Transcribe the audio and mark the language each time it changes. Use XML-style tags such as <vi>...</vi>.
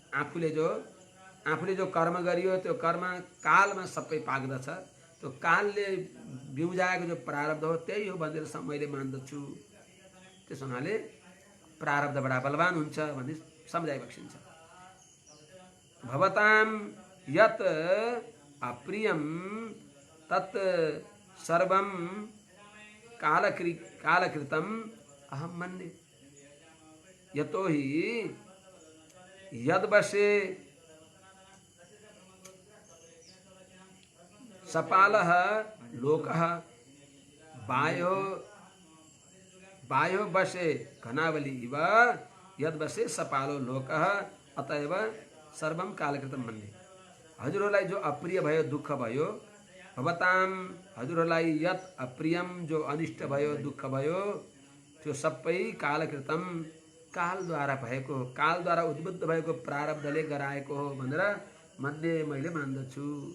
<ne>आफूले जो कर्म गरियो त्यो कर्म कालमा सबै पाक्दछ। त्यो कालले बिउजाएको जो प्रारब्ध हो त्यही हो भनेर मैले मान्दछु। त्यसो हुनाले प्रारब्ध बडा बलवान हुन्छ भन्ने सम्झाइ बक्सिन्छ।</ne> <sa>भवतां यत अप्रियं तत् सर्वं कालकृतम् अहं मन्ये। यतोहि यद्वशे सपालः लोकः वायो वशे घनावली इव यद्वशे सपालो लोकः अतएव सर्वं कालकृतं मन्ये।</sa> <ne>हजुरहरूलाई जो अप्रिय भयो, दुःख भयो, भवतां हजुरहरूलाई</ne> <sa>यत अप्रियम,</sa> <ne>जो अनिष्ट भयो, दुःख भयो, त्यो सबै कालकृतम कालद्वारा भएको, कालद्वारा उद्बुद्ध भएको प्रारब्धले गराएको हो भनेर मन्ये, मैले मान्दछु।</ne>